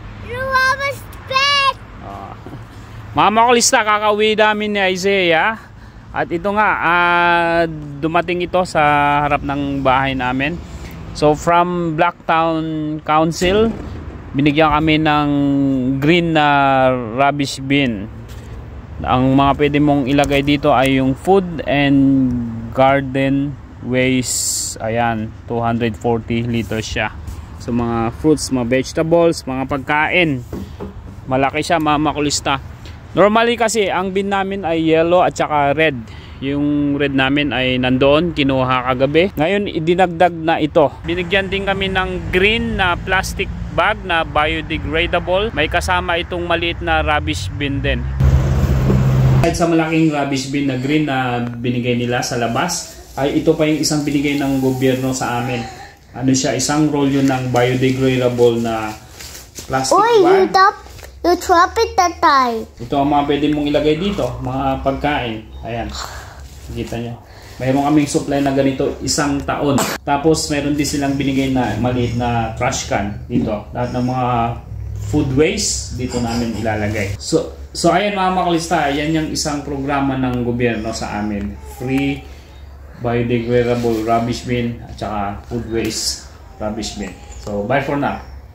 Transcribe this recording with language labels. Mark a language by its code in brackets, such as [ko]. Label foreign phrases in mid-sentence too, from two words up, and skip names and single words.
[tl] Mga makulista, kakauwi namin ni Isaiah. At ito nga, dumating ito sa harap ng bahay namin. So from Blacktown Council, binigyan kami ng green na [en] rubbish bin. [tl] Ang mga pwede mong ilagay dito ay yung [en] food and garden waste. [tl] Ayan, 240 liters siya. So mga fruits, mga vegetables, mga pagkain. Malaki siya, mga makulista. Normally kasi ang bin namin ay yellow at saka red. Yung red namin ay nandoon, kinuha kagabi. Ngayon idinagdag na ito. Binigyan din kami ng green na [en] plastic bag [tl] na biodegradable. May kasama itong maliit na [en] rubbish bin [tl] din. Kahit sa malaking [en] rubbish bin [tl] na green na binigay nila sa labas, ay ito pa yung isang binigay ng gobyerno sa amin. Ano siya, isang roll yun ng biodegradable na [en] plastic bag. You drop it that time. [tl] Ito ang mga pwede mong ilagay dito, mga pagkain. Ayan, kita nyo. Mayroon kaming supply na ganito 1 taon. Tapos mayroon din silang binigay na maliit na [en] trash can [tl] dito. Lahat ng mga [en] food waste [tl] dito namin ilalagay. So ayan mga makulista, yan yung isang programa ng gobyerno sa amin. [en] Free biodegradable rubbish bin [tl] at saka [en] food waste rubbish bin. So bye for now.